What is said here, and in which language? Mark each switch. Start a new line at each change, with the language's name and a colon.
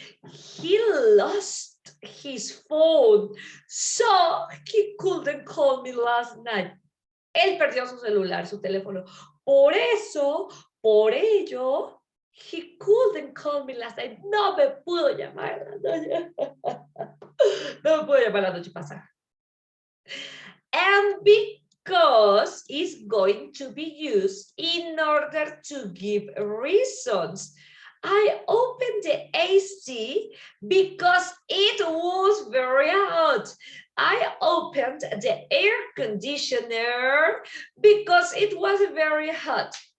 English: He lost his phone, so he couldn't call me last night.
Spanish: Él perdió su celular, su teléfono. Por eso, por ello,
English: he couldn't call me last night.
Spanish: No me pudo llamar la noche. No me pudo llamar la noche pasada.
English: And because is going to be used in order to give reasons. I opened the AC because it was very hot. I opened the air conditioner because it was very hot.